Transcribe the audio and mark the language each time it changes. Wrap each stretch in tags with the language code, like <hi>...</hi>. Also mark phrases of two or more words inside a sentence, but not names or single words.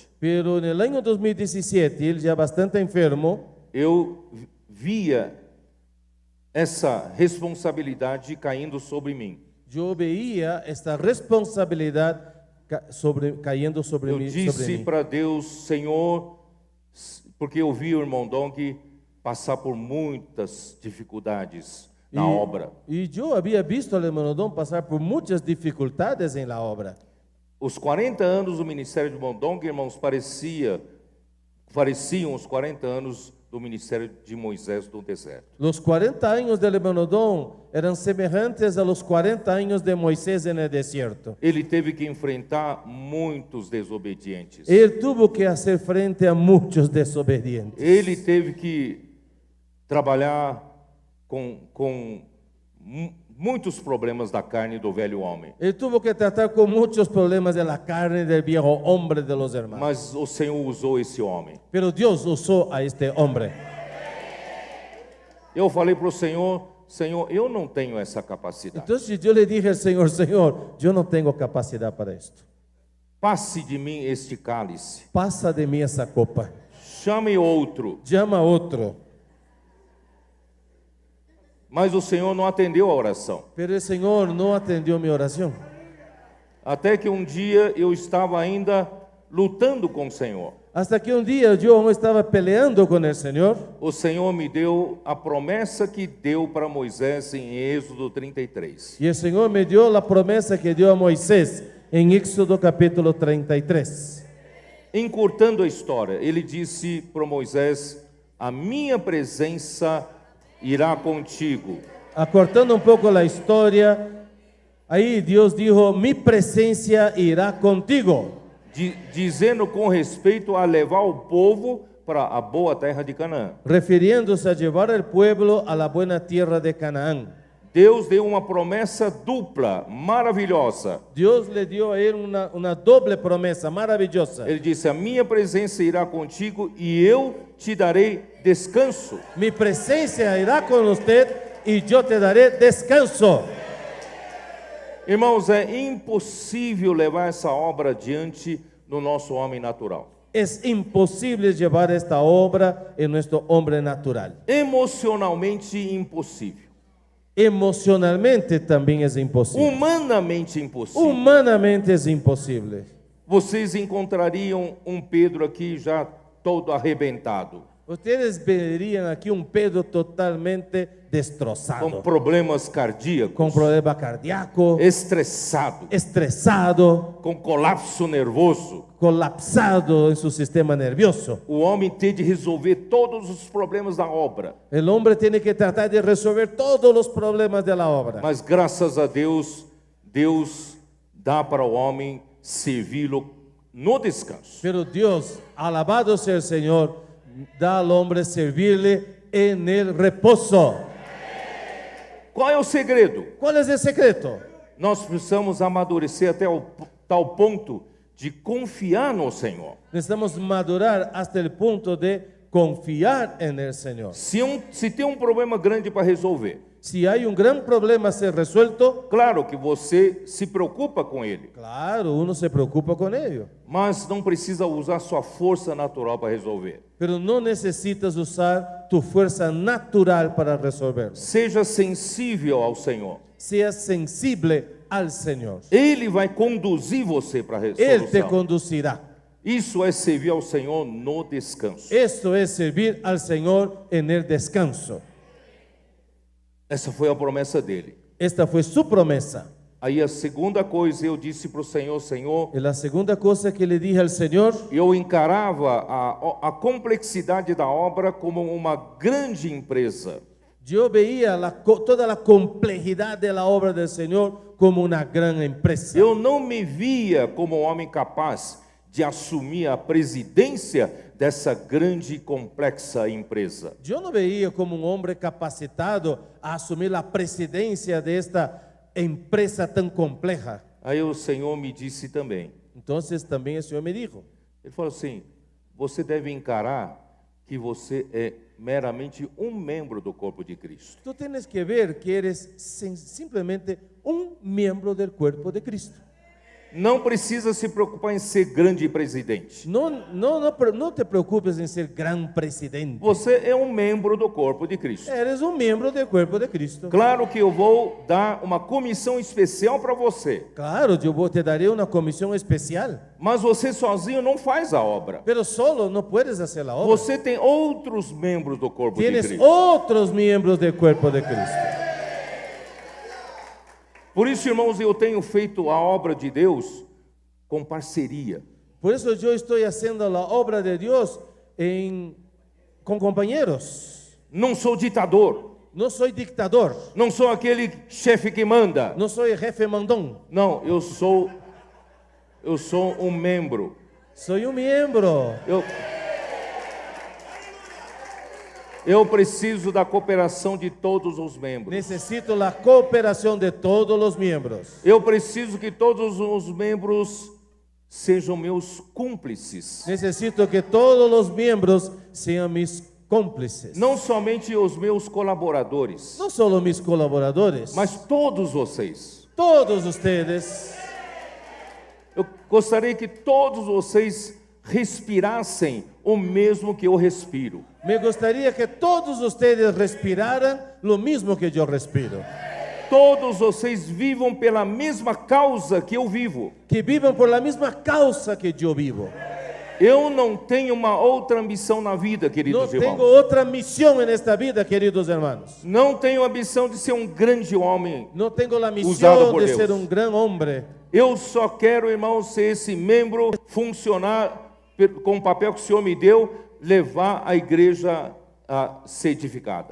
<es>Pero en el año 2017, él ya bastante enfermo,</es> <pt>Eu via essa responsabilidade caindo sobre mim.</pt> <es>yo veía esta responsabilidad cayendo sobre</es> <pt>Eu</pt> <es>mí.</es> <pt>disse para Deus, Senhor, porque eu vi o irmão Dong passar por muitas dificuldades na obra.</pt> <es>Y yo había visto al hermano Don pasar por muchas dificultades en la obra.</es> <pt>Os 40 anos do ministério de irmão Dong, irmãos, pareciam os 40 anos do ministério de Moisés no deserto.</pt> <es>Los 40 años del hermano Don eran semejantes a los 40 años de Moisés en el desierto.</es> <pt>Ele teve que enfrentar muitos desobedientes.</pt> <es>Él tuvo que hacer frente a muchos desobedientes.</es> <pt>Ele teve que trabalhar com muitos problemas da carne do velho homem.</pt> <es>Él tuvo que tratar con muchos problemas de la carne del viejo hombre de los hermanos.</es> <pt>Mas o Senhor usou esse homem.</pt> <es>Pero Dios usó a este hombre.</es> <pt>Eu falei para o Senhor, Senhor, eu não tenho essa capacidade.</pt> <es>Entonces yo le dije al Señor, Señor, yo no tengo capacidad para esto.</es> <pt>Passe de mim este cálice.</pt> <es>Pasa de mí esa copa.</es> <pt>Chame outro.</pt> <es>Llama a otro.</es> <pt>Mas o Senhor não atendeu a oração.</pt> <es>Pero el Señor no atendió mi oración.</es> <pt>Até que um dia eu estava ainda lutando com o Senhor.</pt> <es>Hasta que un día yo aún estaba peleando con el Señor.</es> <pt>O Senhor me deu a promessa que deu para Moisés em Êxodo 33.</pt> <es>Y el Señor me dio la promesa que dio a Moisés en Éxodo capítulo 33.</es> <pt>Encurtando a história, ele disse para Moisés: a minha presença irá contigo.</pt> <es>Acortando un poco la historia, ahí Dios dijo, mi presencia irá contigo.</es> <pt>Dizendo com respeito a levar o povo para a boa terra de Canaã.</pt> <es>Refiriéndose a llevar al pueblo a la buena tierra de Canaán.</es> <pt>Deus deu uma promessa dupla, maravilhosa.</pt> <es>Dios le dio a él una doble promesa maravillosa.</es> <pt>Ele disse: a minha presença irá contigo e eu te darei descanso.</pt> <es>Mi presencia irá con usted y yo te daré descanso.</es> <pt>Irmãos, é impossível levar essa obra adiante no nosso homem natural.</pt> <es>Es imposible llevar esta obra en nuestro hombre natural.</es> <pt>Emocionalmente impossível.</pt> <es>Emocionalmente también es imposible.</es> <pt>Humanamente impossível.</pt> <es>Humanamente es imposible.</es> <pt>Vocês encontrariam um Pedro aqui já todo arrebentado,</pt> <es>Ustedes verían aquí un Pedro totalmente</es> <pt>com</pt> <es>destrozado,</es> <pt>problemas cardíacos,</pt> <es>con problema cardíaco,</es> <pt>estressado,</pt> <es>estresado,</es> <pt>com colapso nervoso.</pt> <es>colapsado en su sistema nervioso.</es> <pt>O homem tem de resolver todos os problemas da obra.</pt> <es>El hombre tiene que tratar de resolver todos los problemas de la obra.</es> <pt>Mas graças a Deus, Deus dá para o homem servi-lo no descanso.</pt> <es>Pero Dios, alabado sea el Señor, da al hombre servirle en el reposo.</es> <pt>Qual é o segredo?</pt> <es>¿Cuál es el secreto?</es> <pt>Nós precisamos amadurecer até o tal ponto de confiar no Senhor.</pt> <es>Necesitamos madurar hasta el punto de confiar en el Señor.</es> <pt>Se tem um problema grande para resolver,</pt> <es>Si hay un gran problema a ser resuelto,</es> <pt>claro que você se preocupa com ele,</pt> <es>claro, uno se preocupa con ello.</es> <pt>mas não precisa usar sua força natural para resolver.</pt> <es>Pero no necesitas usar tu fuerza natural para resolverlo.</es> <pt>Seja sensível ao Senhor.</pt> <es>Seas sensible al Señor.</es> <pt>Ele vai conduzir você para a</pt> <es>Él te</es> <pt>resolução.</pt> <es>conducirá.</es> <pt>Isso é servir ao Senhor no descanso.</pt> <es>Esto es servir al Señor en el descanso.</es> <pt>Essa foi a promessa dele.</pt> <es>Esta fue su promesa.</es> <pt>Aí a segunda coisa eu disse para o Senhor, Senhor,</pt> <es>Y la segunda cosa que le dije al Señor,</es> <pt>eu encarava a complexidade da obra como uma grande empresa.</pt> <es>yo veía toda la complejidad de la obra del Señor como una gran empresa.</es> <pt>Eu não me via como um homem capaz de assumir a presidência dessa grande e complexa empresa.</pt> <es>Yo no veía como un hombre capacitado a asumir la presidencia de esta empresa tan compleja.</es> <pt>Aí o Senhor me disse também,</pt> <es>Entonces también el Señor me dijo,</es> <pt>ele falou assim, você deve encarar que você é meramente um membro do corpo de Cristo.</pt> <es>tú tienes que ver que eres simplemente un miembro del cuerpo de Cristo.</es> <pt>Não precisa se preocupar em ser grande presidente.</pt> <es>No te preocupes en ser gran presidente.</es> <pt>Você é um membro do corpo de Cristo.</pt> <es>Eres un miembro del cuerpo de Cristo.</es> <pt>Claro que eu vou dar uma comissão especial para você,</pt> <es>Claro, te daré una comisión especial,</es> <pt>mas você sozinho não faz a obra.</pt> <es>pero solo no puedes hacer la obra.</es> <pt>Você tem outros membros do corpo de</pt> <es>Tienes</es> <pt>Cristo.</pt> <es>otros miembros del cuerpo de Cristo.</es> <pt>Por isso, irmãos, eu tenho feito a obra de Deus com parceria.</pt> <es>Por eso yo estoy haciendo la obra de Dios con compañeros.</es> <pt>Não sou ditador,</pt> <es>No soy dictador,</es> <pt>não sou aquele chefe que manda.</pt> <es>no soy jefe mandón,</es> <pt>Não, eu sou um membro.</pt> <es>soy un miembro.</es> <pt>Eu preciso da cooperação de todos os membros.</pt> <es>Necesito la cooperación de todos los miembros.</es> <pt>Eu preciso que todos os membros sejam meus cúmplices.</pt> <es>Necesito que todos los miembros sean mis cómplices.</es> <pt>Não somente os meus colaboradores,</pt> <es>No solo mis colaboradores,</es> <pt>mas todos vocês.</pt> <es>todos ustedes.</es> <pt>Eu gostaria que todos vocês respirassem o mesmo que eu respiro.</pt> <es>Me gustaría que todos ustedes respiraran lo mismo que yo respiro.</es> <pt>Todos vocês vivam pela mesma causa que eu vivo.</pt> <es>Que vivan por la misma causa que yo vivo.</es> <pt>Eu não tenho uma outra ambição na vida,</pt> <es>No queridos tengo</es> <pt>irmãos.</pt> <es>otra misión en esta vida, queridos hermanos.</es> <pt>Não tenho a ambição de ser um grande homem.</pt> <es>No tengo la Usado misión por de Dios. ser un gran hombre.</es> <pt>Eu só quero, irmãos, ser esse membro, funcionar com o papel que o Senhor me deu, levar a igreja a ser edificada.</pt>